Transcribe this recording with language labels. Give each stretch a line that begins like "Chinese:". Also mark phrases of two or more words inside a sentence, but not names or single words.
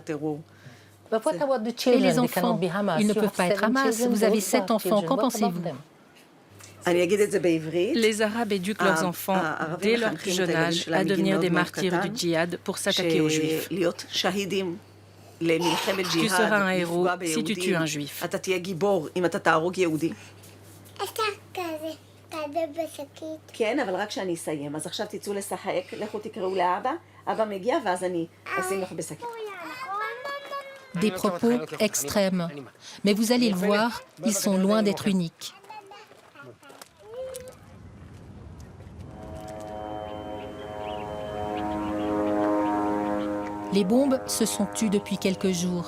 French: Et les enfants, ils ne peuvent pas être Hamas. Vous avez 7 enfants, qu'en pensez-vous? Les Arabes éduquent leurs enfants dès leur plus jeune âge à devenir des martyrs du djihad pour s'attaquer aux Juifs. Tu seras un héros si tu tues un Juif.
Hebrew: כן, אבל רק כשאני אסיים. אז עכשיו תצאו לשחק, לכו תקראו לאבא, אבא מגיע ואז אני אשים לך בשקית.
French: Des propos extrêmes. Mais vous allez le voir, ils sont loin d'être uniques. Les bombes se sont tues depuis quelques jours.